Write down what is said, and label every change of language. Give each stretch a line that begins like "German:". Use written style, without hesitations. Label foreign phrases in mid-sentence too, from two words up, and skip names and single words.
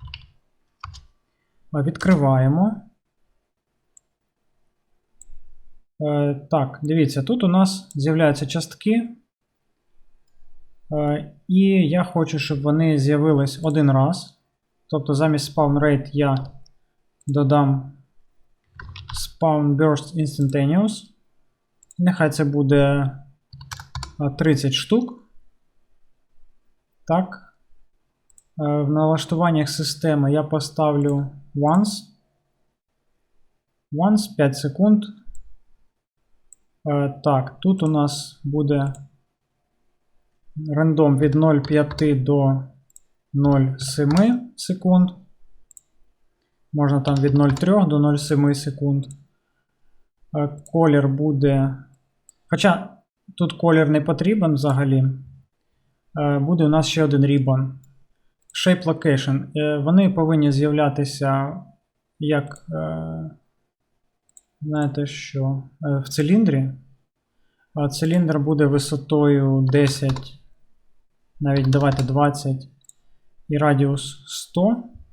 Ukrainian: Відкриваємо. Так, дивіться, тут у нас з'являються частки. І я хочу, щоб вони з'явились один раз. Тобто замість
English: spawn rate
Ukrainian: я додам
English: spawn burst instantaneous.
Ukrainian: Нехай це буде 30 штук. Так. В налаштуваннях системи я поставлю once. Once 5 секунд. Так, тут у нас буде рандом від 0,5 до 0,7 секунд. Можна там від 0,3 до 0,7 секунд. Колір буде. Хоча тут колір не потрібен взагалі. Буде у нас ще один ribbon.
English: Shape Location.
Ukrainian: Вони повинні з'являтися як, знаєте що, в циліндрі. Циліндр буде висотою 10, навіть давайте 20 і радіус 100.